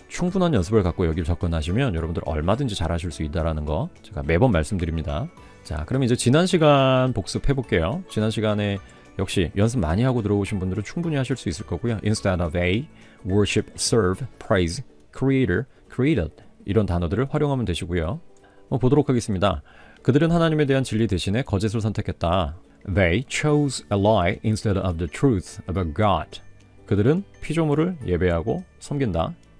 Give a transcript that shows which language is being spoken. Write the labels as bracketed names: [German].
[Korean] 충분한 연습을 갖고 여기를 접근하시면 여러분들 얼마든지 잘하실 수 있다는 거 제가 매번 말씀드립니다. 자, 그럼 이제 지난 시간 복습해 볼게요. 지난 시간에 역시 연습 많이 하고 들어오신 분들은 충분히 하실 수 있을 거고요. [English] Instead of a, worship, serve, praise, creator, created [Korean] 이런 단어들을 활용하면 되시고요. 보도록 하겠습니다. 그들은 하나님에 대한 진리 대신에 거짓을 선택했다. [English] They chose a lie instead of the truth about God. [Korean] 그들은 피조물을 예배하고 섬긴다.